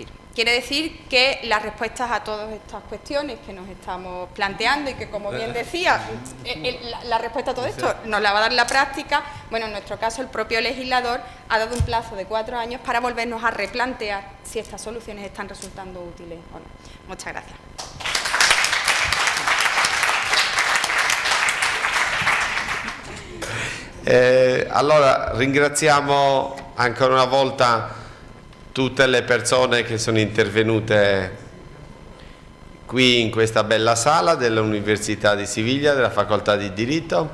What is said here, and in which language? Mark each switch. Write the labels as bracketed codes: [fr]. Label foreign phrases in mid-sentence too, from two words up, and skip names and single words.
[es] Quiere decir que las respuestas a todas estas cuestiones que nos estamos planteando y que, como bien decía, la respuesta a todo esto nos la va a dar la práctica. Bueno, en nuestro caso el propio legislador ha dado un plazo de 4 años para volvernos a replantear si estas soluciones están resultando útiles o no. Muchas gracias. [it] Allora ringraziamo ancora una volta tutte le persone che sono intervenute qui in questa bella sala dell'Università di Siviglia, della Facoltà di Diritto.